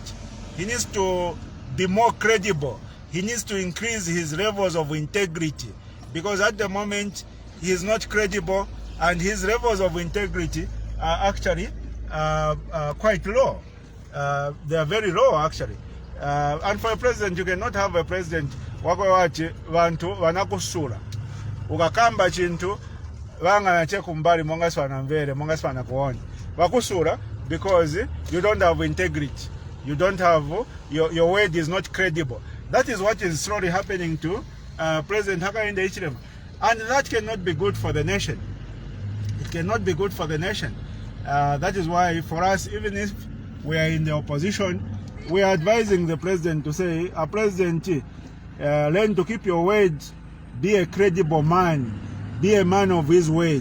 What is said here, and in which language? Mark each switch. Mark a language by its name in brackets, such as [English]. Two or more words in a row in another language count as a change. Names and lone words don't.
[English] He needs to be more credible. He needs to increase his levels of integrity, because at the moment he is not credible and his levels of integrity are actually quite low. They are very low actually. And for a president, you cannot have a president [Nyanja] wakwawachi vantu vanakusula ukakamba chintu vanga chekumbali monga swana mvere monga swana kuona vakusula [English] because you don't have integrity. You don't have your word is not credible. That is what is slowly happening to President Hakainde Hichilema, and that cannot be good for the nation. It cannot be good for the nation. That is why for us, even if we are in the opposition, we are advising the president to say, President, learn to keep your word, be a credible man, be a man of his word.